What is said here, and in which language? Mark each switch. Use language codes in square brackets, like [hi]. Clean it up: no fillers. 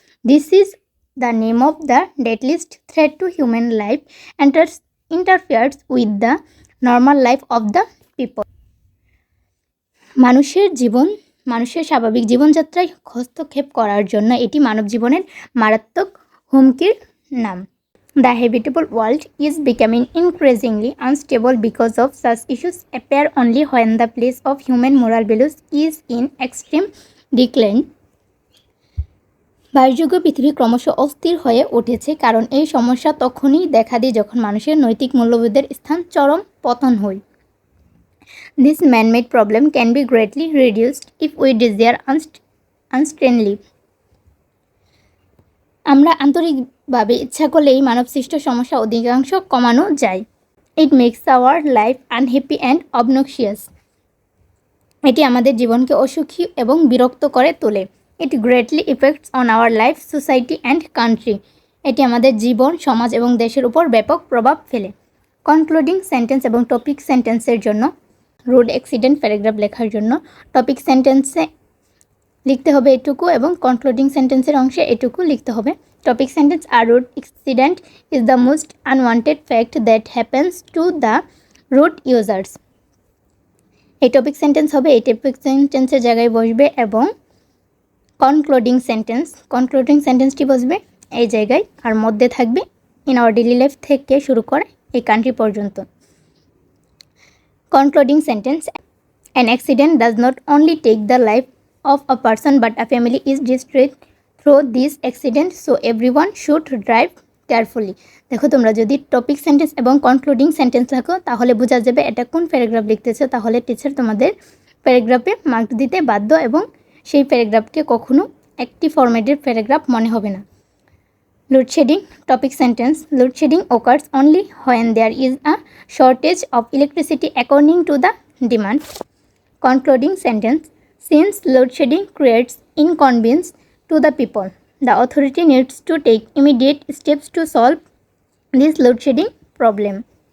[en] This is the name of the deadliest threat to human life interferes with the normal life of the people. [bn] মানুষের স্বাভাবিক জীবনযাত্রায় হস্তক্ষেপ করার জন্য এটি মানব জীবনের মারাত্মক হুমকির নাম। [en] The habitable world is becoming increasingly unstable because of such issues appear only when the place of human moral values is in extreme decline. [bn] বায়ুযোগ্য পৃথিবী ক্রমশ অস্থির হয়ে উঠেছে, কারণ এই সমস্যা তখনই দেখা দেয় যখন মানুষের নৈতিক মূল্যবোধের স্থান চরম পতন হয়। [en] This man-made problem can be greatly reduced if we desire unrestrainedly. [bn] আমরা আন্তরিকভাবে ইচ্ছা করলে এই মানবসৃষ্ট সমস্যা অধিকাংশ কমানো যায়। [en] It makes our life unhappy and obnoxious. [bn] এটি আমাদের জীবনকে অসুখী এবং বিরক্ত করে তোলে। [en] It greatly effects on our life, society and country. [bn] এটি আমাদের জীবন, সমাজ এবং দেশের উপর ব্যাপক প্রভাব ফেলে। কনক্লুডিং সেন্টেন্স এবং টপিক সেন্টেন্সের জন্য, রোড অ্যাক্সিডেন্ট প্যারাগ্রাফ লেখার জন্য টপিক সেন্টেন্সে লিখতে হবে এটুকু এবং কনক্লুডিং সেন্টেন্সের অংশে এটুকু লিখতে হবে। [en] Topic sentence, আর road accident is the most unwanted fact that happens to the road users. [bn] এই টপিক সেন্টেন্স হবে, এই টপিক সেন্টেন্সের জায়গায় বসবে এবং কনক্লুডিং সেন্টেন্সটি বসবে এই জায়গায়, আর মধ্যে থাকবে [en] in our daily life [bn] থেকে শুরু করে এই কান্ট্রি পর্যন্ত। [en] Concluding sentence, an accident does not only take the life of a person but a family is destroyed through this accident, so everyone should drive carefully. [bn] দেখো তোমরা যদি topic sentence এবং concluding sentence লেখো তাহলে বোঝা যাবে এটা কোন প্যারাগ্রাফ লিখতেছে। তাহলে টিচার তোমাদের প্যারাগ্রাফে মার্ক দিতে বাধ্য এবং সেই প্যারাগ্রাফকে কখনো একটি ফরম্যাটের প্যারাগ্রাফ মনে হবে না। [en] Load shedding topic sentence, load shedding occurs only when there is a shortage of electricity according to the demand. Concluding sentence, since load shedding creates inconvenience to the people, the authority needs to take immediate steps to solve this load shedding problem.